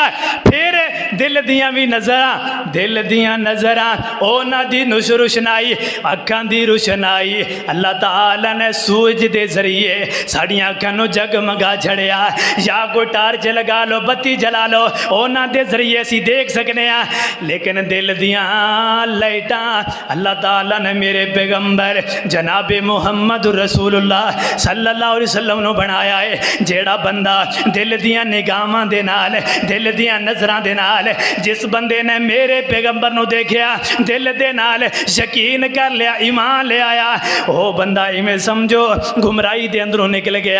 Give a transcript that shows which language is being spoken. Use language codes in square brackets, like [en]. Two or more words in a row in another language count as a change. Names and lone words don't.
[pa] پھر دل دیاں بھی نظراں، دل دیاں نظراں اونہاں دی روشنائی، اکھاں دی روشنائی اللہ تعالیٰ نے سورج دے ذریعے ساڈیاں اکھاں نوں جگمگا چھڈیا. یا کوئی ٹارچ لگا لو، بتی جلا لو، اونہاں دے ذریعے اسیں دیکھ سکنے آں. لیکن دل دیاں لائٹاں اللہ تعالیٰ نے میرے پیغمبر جناب محمد رسول اللہ [ar] صلى الله عليه وسلم [pa] نوں بنایا ہے. جیہڑا بندہ دل دیاں نگاہ دے نال، دل دیاں نظراں دے نال، جس بندے نے میرے پیغمبر نوں دیکھیا، دل دے نال یقین کر لیا، ایمان لے آیا، وہ بندہ ایویں سمجھو گمراہی دے اندروں نکل گیا.